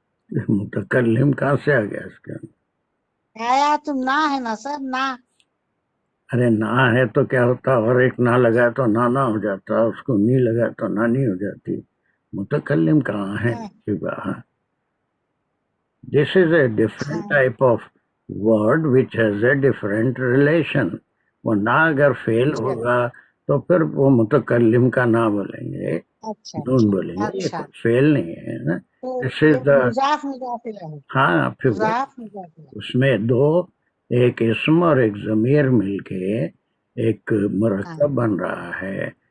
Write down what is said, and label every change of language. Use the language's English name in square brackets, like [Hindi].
[Hindi] मुतकल्लिम कहाँ से आ गया इसके अंदर? आयात ना है ना सर, ना अरे ना है तो क्या होता, और एक ना लगा तो ना हो जाता, उसको नी लगा तो नानी हो जाती। मुतकल्लिम कहाँ है की बात? [English] This is a different type of word which has a different relation. [Hindi] वो ना अगर फेल होगा तो फिर वो मुतकल्लिम का ना बोलेंगे, अच्छा नून बोलेंगे। ये अच्छा कोई फेल नहीं है ना। तो [English] this is the [Hindi] मुजाफ मुजाफ इलैहि, हाँ, फिर मुजाफ मुजाफ इलैहि। उसमें दो, एक इसम और एक जमीर मिलके एक मुरक्कब बन रहा है।